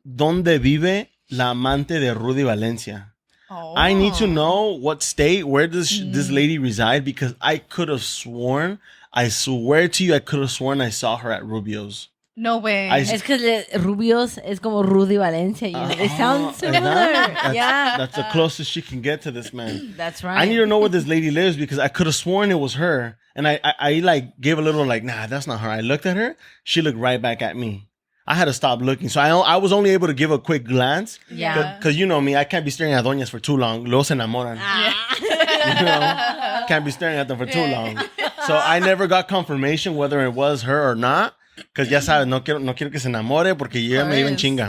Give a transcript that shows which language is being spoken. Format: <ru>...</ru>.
<es>dónde vive la amante de Rudy Valencia. Oh.</es> <en>I need to know what state, where does this Mm. lady reside, because I could have sworn, I swear to you, I could have sworn I saw her at Rubio's. No way. I-</en> <es>Es que Rubios es como Rudy Valencia.</es> <en>You know? They sound is similar. that- Yeah. That's the closest she can get to this man. That's right. I need to know where this lady lives because I could have sworn it was her. And I like gave a little like, nah, that's not her. I looked at her. She looked right back at me. I had to stop looking. So I was only able to give a quick glance. Yeah. Because you know me, I can't be staring at doñas for too long.</en> <es>Los enamoran.</es> <en>You know? Can't be staring at them for too long. So I never got confirmation whether it was her or not.</en> <es>Because ya sabes, no quiero que se enamore porque yo ya me iba en chinga.</es>